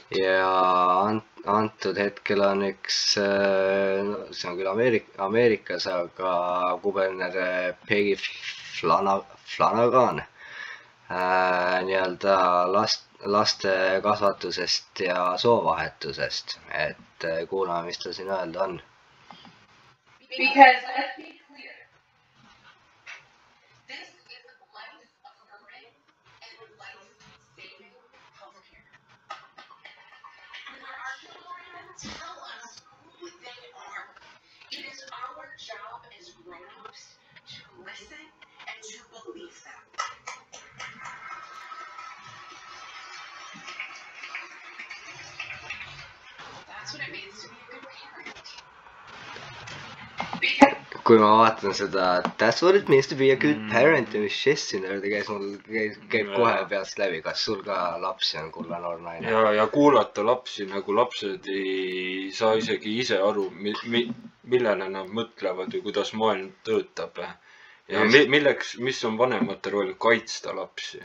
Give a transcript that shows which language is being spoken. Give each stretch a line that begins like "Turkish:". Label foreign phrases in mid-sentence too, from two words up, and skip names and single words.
Estonian: Ja antud hetkel on üks, see on küll Ameerikas, aga kuberner Peggy Flanagan nii-öelda laste kasvatusest ja soovahetusest, et kuulame, mis ta siin öelda on.
English: Because let's be clear, this is life-affirming and life-saving healthcare. When our children tell us who they are, it is our job as grown-ups to listen and to believe them. That's what it means to be a good parent.
Estonian: Kui ma vaatan seda
English: That's what it means to be a good parent,
Estonian: mis Jess siin öelda käib kohe peast läbi, kas sul ka lapsi on, kulla noor naine? Ja kuulata lapsi, nagu lapsed ei saa isegi ise aru, millele nad mõtlevad või kuidas maailm töötab. Ja mis on vanemate roll, kaitsta lapsi.